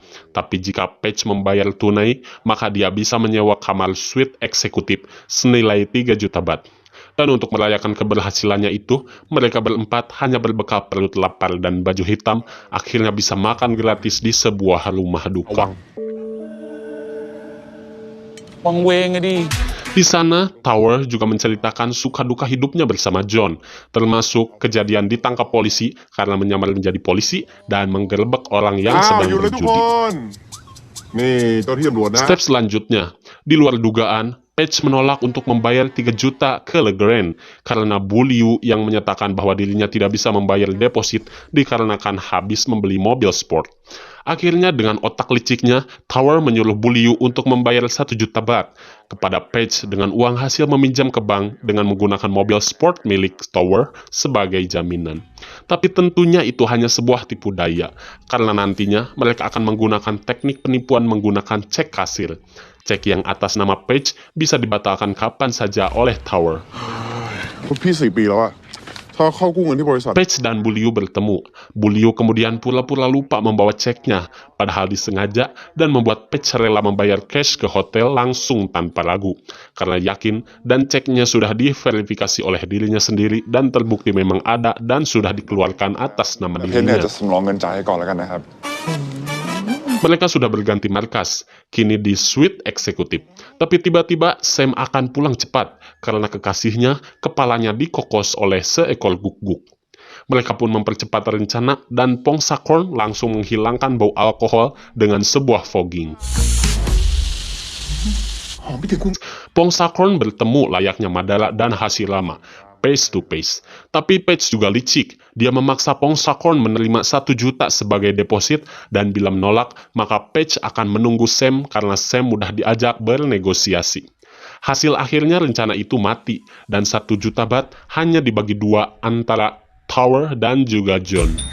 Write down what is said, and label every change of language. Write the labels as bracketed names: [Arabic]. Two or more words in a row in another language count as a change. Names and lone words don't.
[Indonesian] Tapi jika Patch membayar tunai, maka dia bisa menyewa kamar suite eksekutif senilai 3 juta baht. Dan untuk merayakan keberhasilannya itu, mereka berempat hanya berbekal perut lapar dan baju hitam, akhirnya bisa makan gratis di sebuah rumah duka. [Thai] วังเวงอะดิ [Indonesian] Di sana, Tower juga menceritakan suka duka hidupnya bersama John, termasuk kejadian ditangkap polisi karena menyamar menjadi polisi dan menggerebek orang yang [Thai] อ้าว [Indonesian] sedang [Thai] อยู่เลยทุกค [Indonesian] berjudi. [Thai] น นี่เจ้าที่ตำรวจนะ [Indonesian] Step selanjutnya, di luar dugaan, Page menolak untuk membayar 3 juta ke Legrand karena Bu Liu yang menyatakan bahwa dirinya tidak bisa membayar deposit dikarenakan habis membeli mobil sport. Akhirnya dengan otak liciknya, Tower menyuruh Bu Liu untuk membayar 1 juta baht kepada Page dengan uang hasil meminjam ke bank dengan menggunakan mobil sport milik Tower sebagai jaminan. Tapi tentunya itu hanya sebuah tipu daya, karena nantinya mereka akan menggunakan teknik penipuan menggunakan cek kasir. Cek yang atas nama Page bisa dibatalkan kapan saja oleh Tower. [Thai] พี่4 ปีแล้วอะถ้าเข้ากู้เงินที่บริษัท [Indonesian] Page dan Bu Liu bertemu. Bu Liu kemudian pura-pura lupa membawa ceknya, padahal disengaja, dan membuat Page rela membayar cash ke hotel langsung tanpa ragu, karena yakin dan ceknya sudah diverifikasi oleh dirinya sendiri dan terbukti memang ada dan sudah dikeluarkan atas nama [Thai] เพชรเนี่ย [Indonesian] dirinya. [Thai] จะสำรองเงินจ่ายให้ก่อนแล้วกันนะครับ [Indonesian] Mereka sudah berganti markas, kini di suite eksekutif. Tapi tiba-tiba Sam akan pulang cepat karena kekasihnya kepalanya dikokos oleh seekor guk-guk. Mereka pun mempercepat rencana dan Pong Sakorn langsung menghilangkan bau alkohol dengan sebuah fogging. [Thai] หอมไปถึงคุณ [Indonesian] Pong Sakorn bertemu layaknya Madara dan Hashirama, [English] face to face. [Indonesian] Tapi Page juga licik. Dia memaksa Pong Sakorn menerima 1 juta sebagai deposit dan bila menolak, maka Page akan menunggu Sam karena Sam mudah diajak bernegosiasi. Hasil akhirnya rencana itu mati dan 1 juta baht hanya dibagi 2 antara Tower dan juga John.